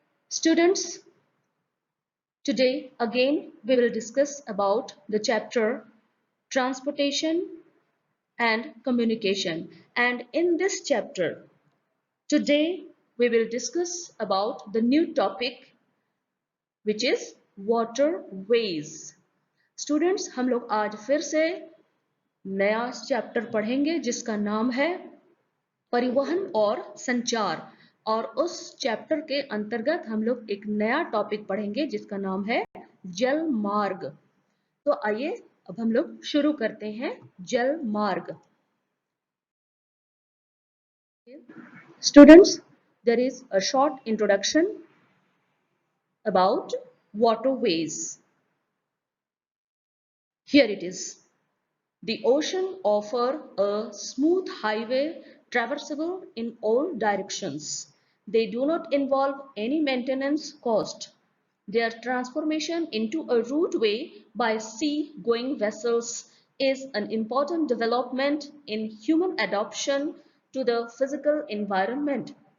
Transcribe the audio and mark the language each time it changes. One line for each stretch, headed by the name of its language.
English: Students, today again we will discuss about the chapter transportation and communication, and in this chapter today we will discuss about the new topic which is waterways.
Hindi: Students हम लोग आज फिर से नया chapter पढ़ेंगे जिसका नाम है परिवहन और संचार, और उस चैप्टर के अंतर्गत हम लोग एक नया टॉपिक पढ़ेंगे जिसका नाम है जल मार्ग। तो आइए अब हम लोग शुरू करते हैं जल मार्ग।
English: Students, there is a short introduction about waterways. Here it is. The ocean offers a smooth highway traversable in all directions. They do not involve any maintenance cost. Their transformation into a routeway by sea-going vessels is an important development in human adaptation to the physical environment.